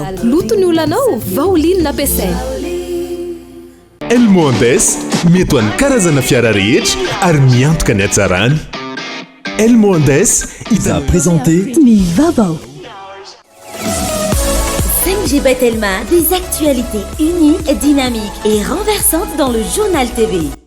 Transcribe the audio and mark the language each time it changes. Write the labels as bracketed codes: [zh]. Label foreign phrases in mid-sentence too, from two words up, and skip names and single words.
[mg] loto ny olanao vaolinina ampiasaina elmondes mety ho an'ny karazana fiara rehetra ary miantoka ny hatsarany elmondes iza présenté ny vaovao 5G Telma, [fr] des actualités uniques, dynamiques et renversantes dans le journal TV.